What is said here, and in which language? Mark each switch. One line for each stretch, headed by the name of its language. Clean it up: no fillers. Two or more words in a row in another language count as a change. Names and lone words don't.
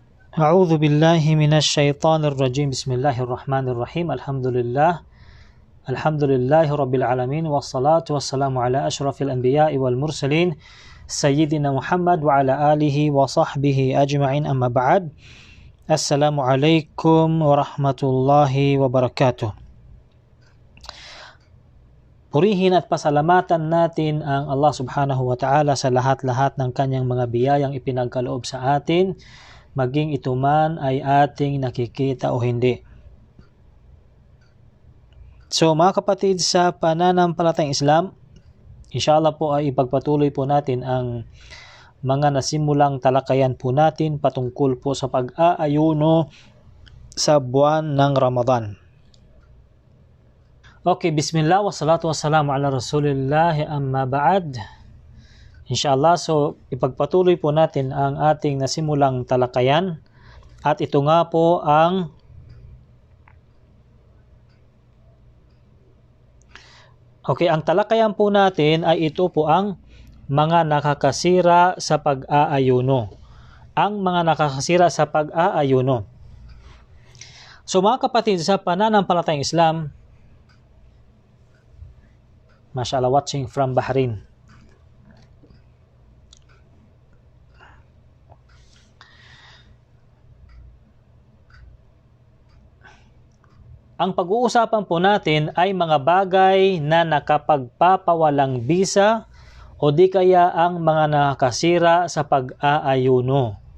Arabic: أعوذ بالله من الشيطان الرجيم بسم الله الرحمن الرحيم الحمد لله رب العالمين والصلاة والسلام على أشرف الأنبياء والمرسلين سيدنا محمد وعلى آله وصحبه أجمعين أما بعد السلام عليكم ورحمة الله وبركاته.
Filipino: Purihin at pasalamatan natin ang
Arabic: الله سبحانه وتعالى
Filipino: sa lahat-lahat ng kanyang mga biyayang ipinagkaloob sa atin, maging ito man ay ating nakikita o hindi. So mga kapatid, sa pananampalatayang Islam, inshallah po ay ipagpatuloy po natin ang mga nasimulang talakayan po natin patungkol po sa pag-aayuno sa buwan ng Ramadan.
Arabic: Okay, بسم الله والصلاة والسلام على رسول الله أما بعد.
Filipino: Inshallah, so ipagpatuloy po natin ang ating nasimulang talakayan at ito nga po ang ang talakayan po natin ay ito po ang mga nakakasira sa pag-aayuno. Ang mga nakakasira sa pag-aayuno. So mga kapatid, sa pananampalatayang Islam, mashallah,
English: watching from Bahrain.
Filipino: Ang pag-uusapan po natin ay mga bagay na nakapagpapawalang bisa o di kaya ang mga nakakasira sa pag-aayuno.